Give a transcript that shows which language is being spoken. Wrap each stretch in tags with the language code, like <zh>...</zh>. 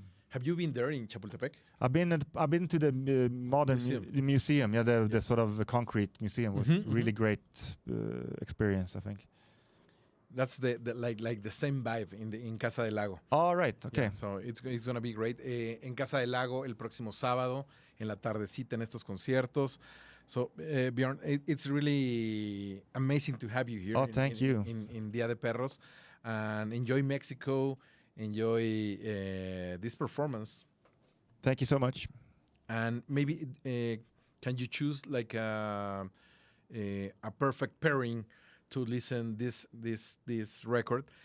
<en>have you been there in Chapultepec? I've been to the modern museum. Yeah, the sort of concrete museum was really great experience, I think. That's the like the same vibe in Casa del Lago. All right, okay. Yeah, so it's gonna be great.</en> <es>En Casa del Lago el próximo sábado en la tardecita en estos conciertos.</es> <en>So, Bjorn, it's really amazing to have you here. Oh, thank you. In Dia de Perros. And enjoy Mexico. Enjoy this performance. Thank you so much. And maybe can you choose like a perfect pairing to listen this record?</en>